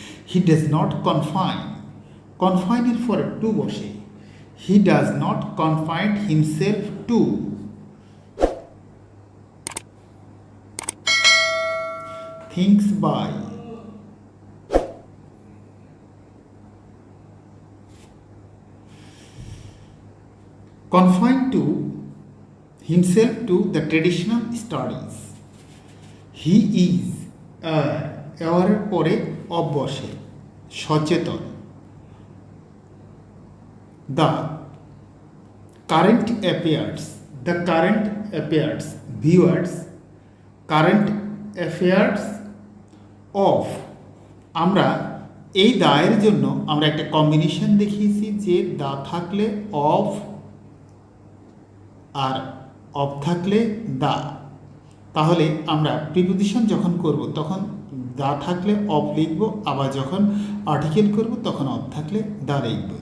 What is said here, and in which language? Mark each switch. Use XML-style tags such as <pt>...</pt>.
<en>he does not confine,</en> <bn>কনফাইনের পরে two বসে,</bn> <en>He does not confine himself to things by, confined to himself to the traditional studies. He is aware পরে of</en> <bn>বসে, সচেতন।</bn> <en>The current affairs, the current affairs, viewers, current affairs of,</en> <bn>আমরা এই দায়ের জন্য আমরা একটা কম্বিনেশন দেখিয়েছি যে দা থাকলে অফ আর অফ থাকলে দা, তাহলে আমরা প্রিপোজিশন যখন করব তখন দা থাকলে অফ লিখব, আবার যখন আর্টিকেল করব তখন অফ থাকলে দা লিখব।</bn>